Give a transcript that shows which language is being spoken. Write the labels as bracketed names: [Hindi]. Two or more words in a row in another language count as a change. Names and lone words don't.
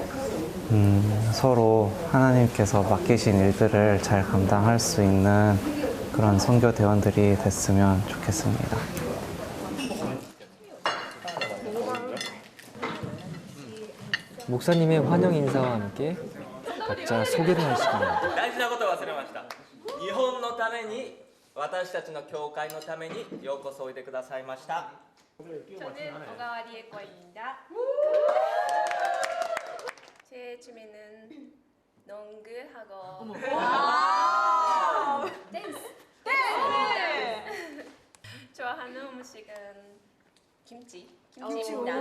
[Korean] 서로 하나님께서 맡기신 일들을 잘 감당할 수 있는 그런 선교 대원들이 됐으면 좋겠습니다. 목사님의 환영 인사와 함께 각자 소개를 할 시간입니다. [Japanese] 大事なことを忘れました。日本のために私たちの教会のためにようこそおいでくださいました。 [Korean] 저는 오가와 리에과입니다. 제 취미는 농구하고 댄스. 좋아하는 음식은 김치입니다.